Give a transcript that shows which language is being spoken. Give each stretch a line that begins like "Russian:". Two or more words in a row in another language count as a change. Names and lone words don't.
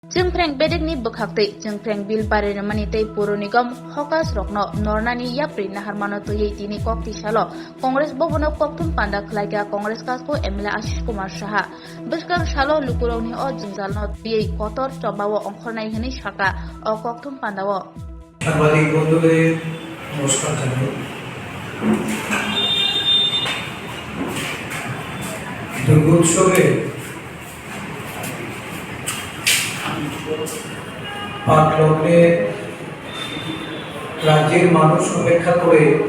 Kok Borok: Jengpreng bedekni bekhakti jengpreng bil barirmani tei puro nigam hokas rokno nornani yapri naharmano tuyei tini kokti salo Kongres bobono koktum panda khlaiga Kongres kasko MLA Ashish Kumar Saha beskang salo lukuroni o jingjalno tuyei kotor tobawo ongkhornai hini saka o koktum pandawo
Bangla: সাংবাদিক বন্ধুদের নমস্কার জানাই। দুর্গোৎসবে পাক লগ্নে রাজ্যের মানুষ অপেক্ষা করে